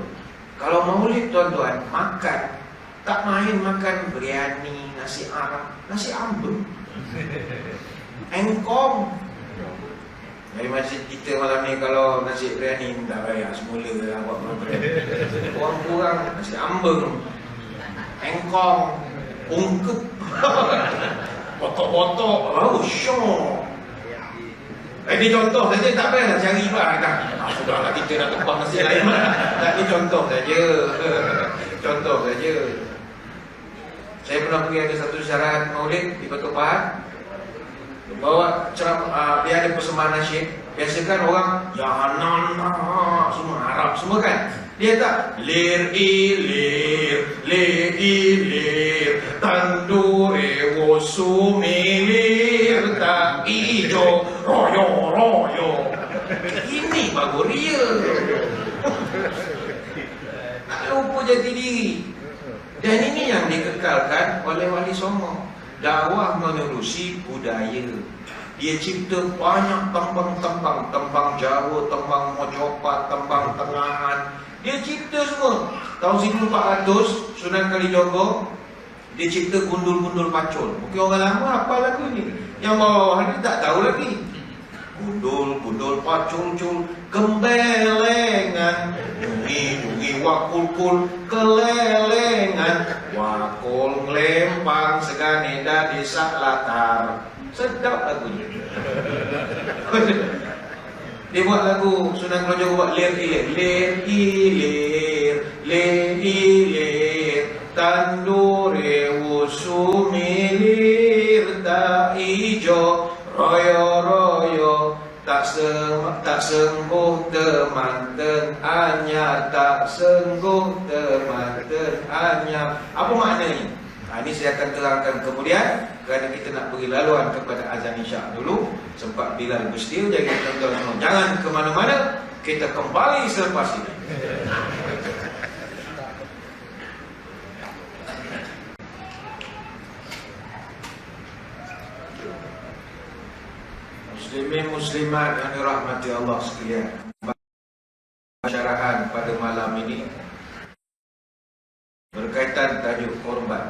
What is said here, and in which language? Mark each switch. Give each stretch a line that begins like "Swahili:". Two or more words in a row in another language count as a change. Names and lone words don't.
Malay: Kalau Maulid tuan-tuan makan, tak main makan biryani, nasi Arab, nasi ambeng, engkong. Dari masjid kita malam ni kalau nasi biryani tak bayar semula lah buat makan. Orang kurang nasi ambeng, engkong, ungkep, botok-botok, syok. Ini contoh saja, tak payahlah cari bar dah. Sudahlah kita nak tumpah nasi lain. Tak, ini contoh saja. Contoh saja. Saya pernah pergi ada satu syarahan Maulid di Batu Pahat. Bawa ceramah, dia ada persembahan nasyid. Biasakan orang ya nana semua Arab semua kan.
Javanese: Dia tak lir tandure wosumilir tak ijo royo.
Malay: Ini baru real. Tak lupa jati diri. Dan ini yang dikekalkan oleh Wali Songo. Dakwah menerusi budaya. Dia cipta banyak tembang-tembang, tembang Jawa, tembang Mojopat, tembang Tengahan. Dia cipta semua. Tahun 1400 Sunan Kalijogo dia cipta gundul-gundul pacul. Mungkin orang lama apa lagu ni. Yang bawah ni tak tahu lagi.
Javanese: Gundul pacul gembelengan, dungi wakul kelelengan, wakul ngelempang segane dadi sak latar.
Malay: Sedap lagunya. Dia buat lagu Sunan Kalijogo buat
Javanese: lir tandure wusumilir tak ijo royo tak sengguh temanten anyar, tak sengguh temanten anyar.
Malay: Apa maknanya? Ini saya akan terangkan kemudian, kerana kita nak beri laluan kepada azan isyak dulu. Sempat Bilal bersedia, jadi tuan-tuan semua jangan ke mana-mana, kita kembali selepas ini. Muslimin muslimat yang dirahmati Allah sekalian, syarahan pada malam ini berkaitan tajuk korban.